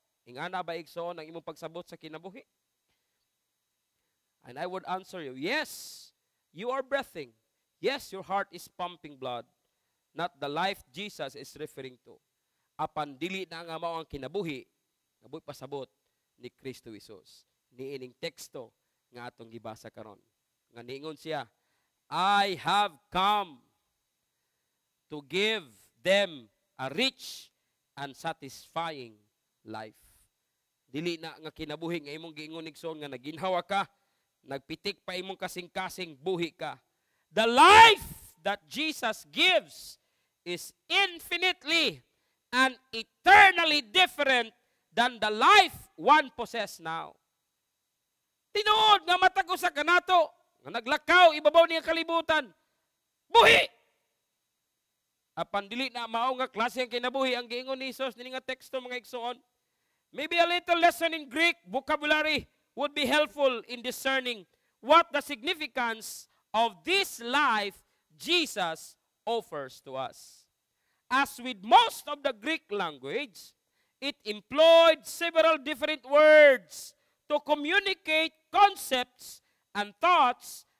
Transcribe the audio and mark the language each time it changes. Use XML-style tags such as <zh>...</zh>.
<ceb>Ingana ba igsoon ang imong pagsabot sa kinabuhi?</ceb> <en>And I would answer you, yes, you are breathing. Yes, your heart is pumping blood. Not the life Jesus is referring to.</en> <ceb>Apan dili na nga mao ang kinabuhi, nabuhi pasabot ni Kristo Jesus. Niining teksto nga atong gibasa karon. Nga niingon siya,</ceb> <en>I have come to give them a rich and satisfying life.</en> <ceb>Dili na nga kinabuhi nga imong giingon igsoon nga naginhawa ka, nagpitik pa imong kasing-kasing buhi ka.</ceb> <en>The life that Jesus gives is infinitely and eternally different than the life one possesses now.</en> <ceb>Tinuod nga matag usa kanato, nga naglakaw ibabaw niya kalibutan. Buhi. Apan dili na mao nga klase ang kinabuhi ang giingon ni Jesus nini nga teksto mga igsoon.</ceb> <en>Maybe a little lesson in Greek vocabulary would be helpful in discerning what the significance of this life Jesus offers to us. As with most of the Greek language, it employed several different words to communicate concepts and thoughts</en>